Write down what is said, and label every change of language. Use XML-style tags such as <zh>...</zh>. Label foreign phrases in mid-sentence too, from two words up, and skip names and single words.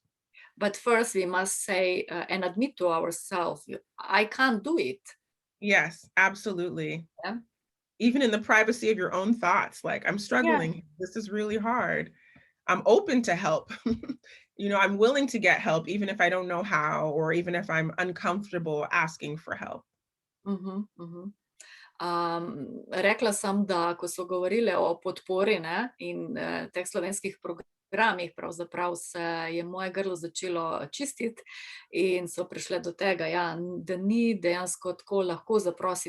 <en>But first, we must say and admit to ourselves, I can't do it. Yes, absolutely. Yeah. Even in the privacy of your own thoughts, like, I'm Yeah. struggling. This is really hard. I'm open to help. You know, I'm willing to get help, even if I don't know how, or even if I'm uncomfortable asking for help. Mhm, mhm.</en> <sl>Rekla sem, da ko so govorile o podpori, ne, in teh slovenskih programih, pravzaprav se je moje grlo začelo čistiti in so prišle do tega, ja, da ni dejansko tako lahko zaprositi</sl>